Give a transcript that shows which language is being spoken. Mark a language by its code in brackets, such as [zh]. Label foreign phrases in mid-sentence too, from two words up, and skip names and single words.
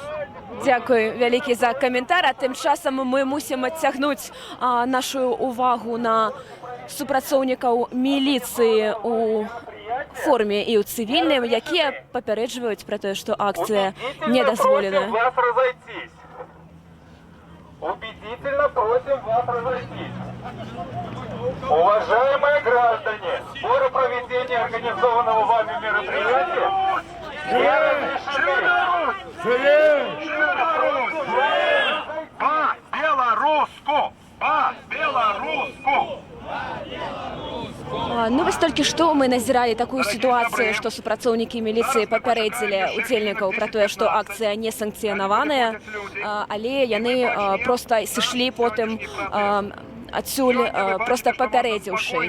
[be] Дзякуй вялікі за каментар, а тым часам мы мусім адцягнуць нашу увагу на супрацоўнікаў міліцыі у форме і ў цывільным, якія папярэджваюць пра тое, што акцыя не дазволена. [ru] Убедительно просим вас разойтись. Уважаемые граждане, споры проведения организованного вами мероприятия не разрешены. По-белоруску! По-белоруску! [be] Ну вось толькі што мы назіралі такую сітуацыю, што супрацоўнікі міліцыі папярэдзілі удзельнікаў пра тое, што акцыя не санкцыянаваная, але яны проста сышлі потым адсюль, проста папярэдзіўшы.